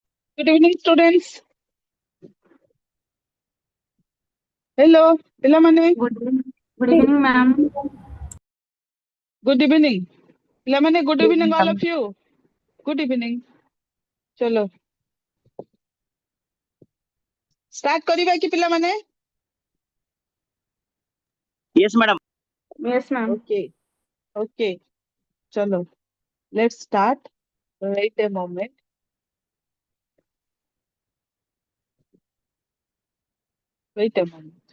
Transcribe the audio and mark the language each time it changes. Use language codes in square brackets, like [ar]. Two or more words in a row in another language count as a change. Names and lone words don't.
[en] Good evening, students. Hello, ପିଲାମାନେ. Good evening, ma'am. Good evening. ପିଲାମାନେ, good evening, all of you. Good evening. [or] चलो. Start କରିବା କି ପିଲାମାନେ? [en] Yes, madam. Yes, ma'am. Okay. Okay. चलो. Let's start. Wait a moment. Wait a moment.